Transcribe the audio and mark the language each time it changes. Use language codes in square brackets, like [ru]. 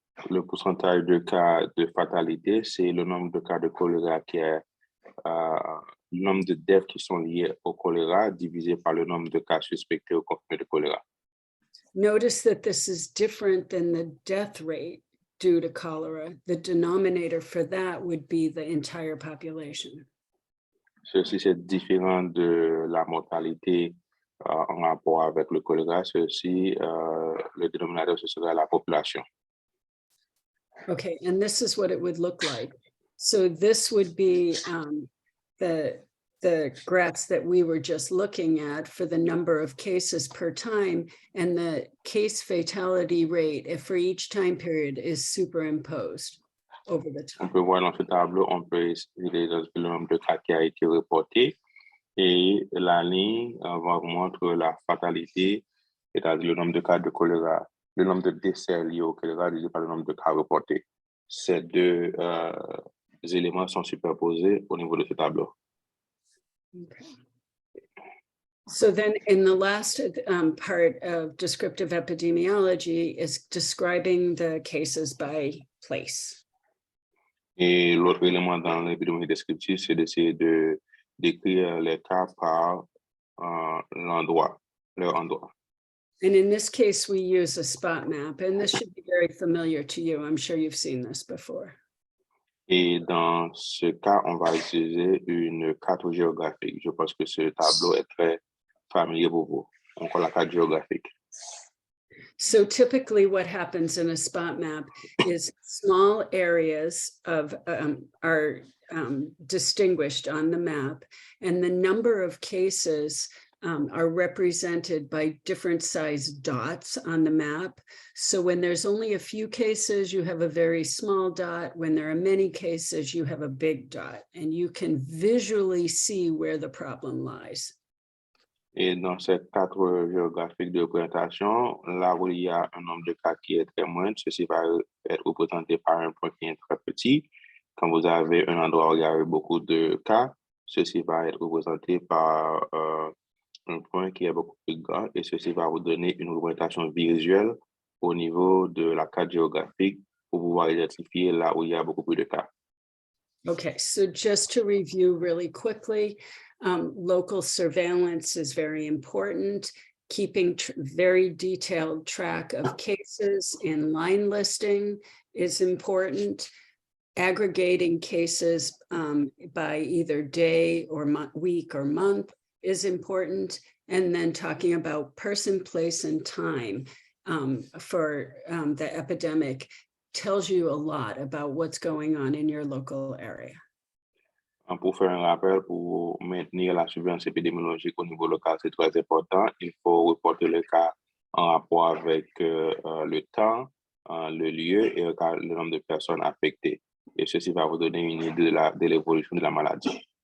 [fr] Le pourcentage de cas de fatalité, c'est le nombre de cas de choléra qui est le nombre de deaths qui sont liés au choléra divisé par le nombre de cas suspectés ou confirmés de choléra. [en] Notice that this is different than the death rate due to cholera. The denominator for that would be the entire population. [fr] Ceci, c'est différent de la mortalité en rapport avec le choléra. Ceci, le dénominateur, ce sera la population. [en] Okay, and this is what it would look like. So this would be the the graphs that we were just looking at for the number of cases per time and the case fatality rate for each time period is superimposed over the [fr] On [en] top. [fr] peut voir dans ce tableau, on peut estimer le nombre de cas qui a été reporté et la ligne montre la fatalité, c'est-à-dire le nombre de cas de choléra, le nombre de décès liés au choléra divisé par le nombre de cas reportés. Ces deux éléments sont superposés au niveau de ce tableau. [en] Okay. So then in the last part of descriptive epidemiology is describing the cases by place. [fr] Et l'autre élément dans l'épidémie descriptive, c'est d'essayer de décrire les cas par leur endroit. [en] And in this case, we use a spot map, and this should be very familiar to you. I'm sure you've seen this before. [fr] Et dans ce cas, on va utiliser une carte géographique. Je pense que ce tableau est très familier pour vous. Encore la carte géographique. [en] So typically what happens in a spot map is small areas of are distinguished on the map, and the number of cases are represented by different size dots on the map. So when there's only a few cases, you have a very small dot. When there are many cases, you have a big dot, and you can visually see where the problem lies. [fr] Et dans cette cadre géographique de représentation, là où il y a un nombre de cas qui est très moindre, ceci va être représenté par un point qui est très petit. Quand vous avez un endroit où il y a beaucoup de cas, ceci va être représenté par un point qui est beaucoup plus grand, et ceci va vous donner une représentation visuelle au niveau de la carte géographique pour pouvoir identifier là où il y a beaucoup plus de cas. [en] Okay, so just to review really quickly, local surveillance is very important. Keeping very detailed track of cases in line listing is important. Aggregating cases by either day or week or month is important. And then talking about person, place, and time for the epidemic tells you a lot about what's going on in your local area. [fr] Pour faire un rappel, pour maintenir la surveillance épidémiologique au niveau local, c'est très important. Il faut reporter le cas en rapport avec le temps, le lieu et le nombre de personnes affectées. Et ceci va vous donner une idée de l'évolution de la maladie.